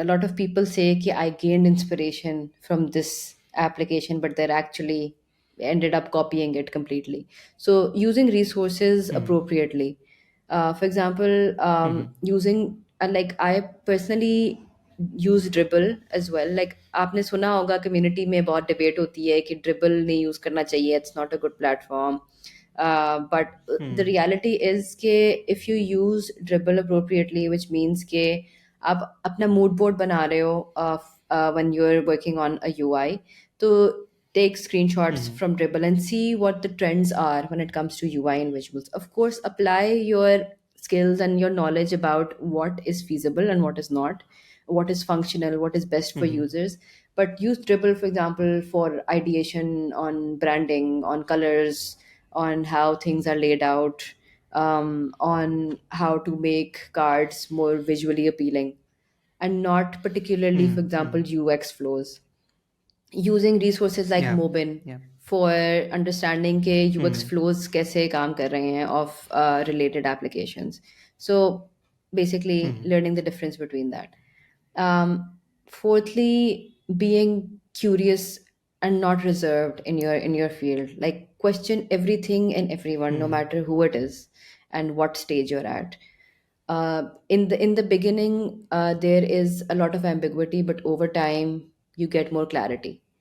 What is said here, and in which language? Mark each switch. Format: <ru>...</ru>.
<en>A lot of people say कि I gained inspiration from this application, but they're actually ended up copying it completely. So using resources Mm-hmm. appropriately. For example, Mm-hmm. using like I personally use dribble as well.</en> <hi>Like आपने सुना होगा community में बहुत debate होती है कि dribble नहीं use करना चाहिए,</hi> <en>it's not a good platform. But the Mm-hmm. reality is कि if you use dribble appropriately, which means कि</en> <hi>आप अपना mood board बना रहे हो</hi> <en>when you're working on a UI, तो take screenshots Mm-hmm. from dribble and see what the trends are when it comes to UI and visuals. Of course, apply your skills and your knowledge about what is feasible and what is not, what is functional, what is best for Mm-hmm. users. But use dribble, for example, for ideation on branding, on colors, on how things are laid out, on how to make cards more visually appealing, and not particularly, for example, Mm-hmm. UX flows. Using resources like Yeah. Mobin Yeah. for understanding के UX Mm-hmm.</en> <hi>flows कैसे काम कर रहे हैं</hi> <en>of related applications. So basically Mm-hmm. learning the difference between that. Fourthly, being curious and not reserved in your field. Like question everything and everyone, no Mm-hmm. matter who it is and what stage you're at. In the beginning, there is a lot of ambiguity, but over time you get more clarity.</en>